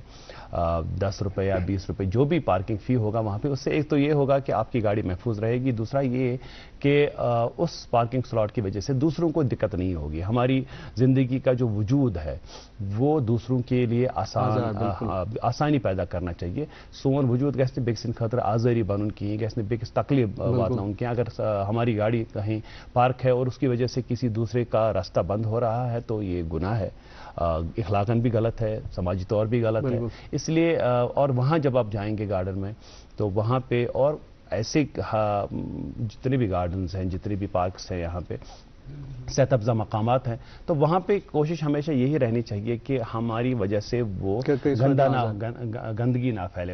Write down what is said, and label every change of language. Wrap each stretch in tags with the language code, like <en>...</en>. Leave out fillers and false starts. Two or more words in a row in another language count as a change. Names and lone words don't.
<ur>10 روپے یا 20 روپے جو بھی</ur> <en>parking fee</en> <ur>ہوگا وہاں پہ، اس سے ایک تو یہ ہوگا کہ آپ کی گاڑی محفوظ رہے گی، دوسرا یہ کہ اس</ur> <en>parking slot</en> <ur>کی وجہ سے دوسروں کو دقت نہیں ہوگی. ہماری زندگی کا جو وجود ہے وہ دوسروں کے لیے آسانی پیدا کرنا چاہیے.</ur> <ks>سون وجود گژھِ بیکسن خاطر آزاری بنن کہیں، گژھِ بیکس تکلیف واتناؤن کہیں.</ks> <ur>اگر ہماری گاڑی کہیں پارک ہے اور اس کی وجہ سے کسی دوسرے کا راستہ بند ہو رہا ہے تو یہ گناہ ہے، اخلاقاً بھی غلط ہے، سماجی طور بھی غلط ہے. اس لیے اور وہاں جب آپ جائیں گے گارڈن میں تو وہاں پہ اور ایسے جتنے بھی گارڈنز ہیں، جتنے بھی پارکس ہیں، یہاں پہ صحت افزا مقامات ہیں، تو وہاں پہ کوشش ہمیشہ یہی رہنی چاہیے کہ ہماری وجہ سے وہ گندگی نہ پھیلے.</ur>